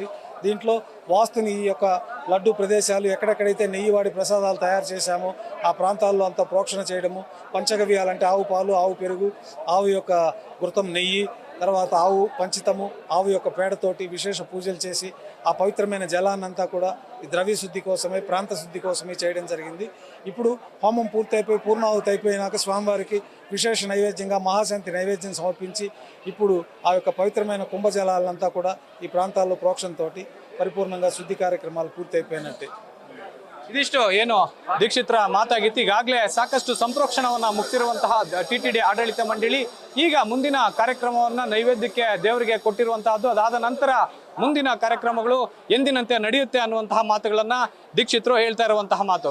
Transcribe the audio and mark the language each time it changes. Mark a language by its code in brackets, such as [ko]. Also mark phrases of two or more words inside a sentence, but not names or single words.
[te] దీంట్లో వాస్తుని ఈ యొక్క లడ్డు ప్రదేశాలు ఎక్కడెక్కడైతే నెయ్యి వాడి ప్రసాదాలు తయారు చేశామో ఆ ప్రాంతాల్లో అంతా ప్రోక్షణ చేయడము, పంచగవ్యాలంటే ఆవు పాలు, ఆవు పెరుగు, ఆవు యొక్క ఘృతం నెయ్యి, తర్వాత ఆవు పంచితము, ఆవు యొక్క పేడతోటి విశేష పూజలు చేసి ఆ పవిత్రమైన జలాన్నంతా కూడా ఈ ద్రవ్య శుద్ధి కోసమే, ప్రాంత శుద్ధి కోసమే చేయడం జరిగింది. ఇప్పుడు హోమం పూర్తయిపోయి పూర్ణాహుతి అయిపోయినాక స్వామివారికి విశేష నైవేద్యంగా మహాశాంతి నైవేద్యం సమర్పించి ఇప్పుడు ఆ యొక్క పవిత్రమైన కుంభజలాలంతా కూడా ఈ ప్రాంతాల్లో ప్రోక్షణతోటి పరిపూర్ణంగా శుద్ధి కార్యక్రమాలు పూర్తి అయిపోయినట్టే. [kn] ಇದಿಷ್ಟು ಏನು ದೀಕ್ಷಿತರ ಮಾತಾಗಿತ್ತು. ಈಗಾಗಲೇ ಸಾಕಷ್ಟು ಸಂಪ್ರೋಕ್ಷಣವನ್ನ ಮುಗಿಸಿರುವಂತಹ ಟಿಟಿಡಿ ಆಡಳಿತ ಮಂಡಳಿ ಈಗ ಮುಂದಿನ ಕಾರ್ಯಕ್ರಮವನ್ನ ನೈವೇದ್ಯಕ್ಕೆ ದೇವರಿಗೆ ಕೊಟ್ಟಿರುವಂತಹದ್ದು. ಅದಾದ ನಂತರ ಮುಂದಿನ ಕಾರ್ಯಕ್ರಮಗಳು ಎಂದಿನಂತೆ ನಡೆಯುತ್ತೆ ಅನ್ನುವಂತಹ ಮಾತುಗಳನ್ನ ದೀಕ್ಷಿತರು ಹೇಳ್ತಾ ಇರುವಂತಹ ಮಾತು.